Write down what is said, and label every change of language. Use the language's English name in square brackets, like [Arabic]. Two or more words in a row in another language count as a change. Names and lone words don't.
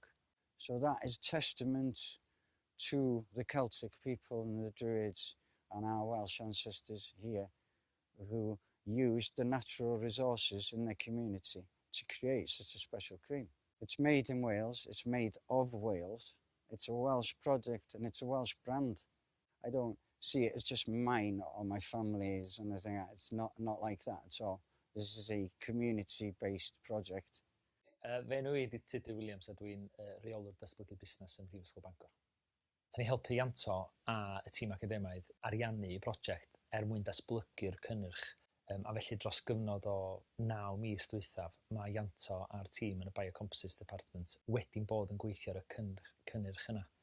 [English] So that is testament to the Celtic people and the Druids and our Welsh ancestors here, who used the natural resources in their community to create such a special cream. It's made in Wales, it's made of Wales, it's a Welsh product and it's a Welsh brand. I don't see it as just mine or my family's and anything. It's not like that at all. This is a community-based project. [Welsh] Fe nhw I Tudur Williams a dwi'n reolwr datblygu busnes yn Prifysgol Bangor. Da ni helpu Ianto a y tîm academaidd ariannu y brosiect mwyn datblygu'r cynnyrch. A felly dros gyfnod o 9 mis dwythaf, mae Ianto a'r tîm yn y Biocomposites Department wedi'n bod yn gweithio ar y cynnyrch yna.